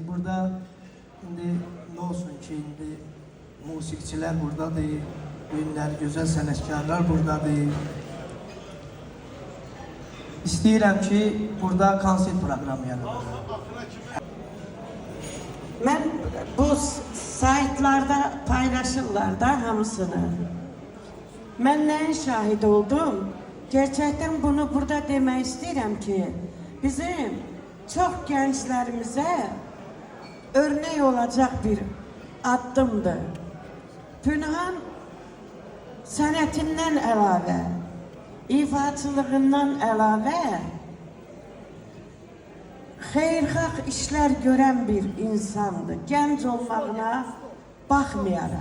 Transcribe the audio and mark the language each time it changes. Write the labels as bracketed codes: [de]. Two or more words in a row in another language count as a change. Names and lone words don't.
[az] Burada indi ne olsun ki, indi musiqiçilər buradadır, ünlülər, gözəl sənətkarlar buradadır. İstəyirəm ki, burada konsert proqramı yaradır. Ben bu saytlarda paylaşırlar da hamısını. [tr] Ben neyin şahit oldum? Gerçekten bunu burada demek istedim ki bizim çok gençlerimize örnek olacak bir addımdır. [az] Pünhan sənətindən əlavə, ifaçılığından əlavə xeyirxah işler gören bir insandı. Genç olmağına baxmayaraq.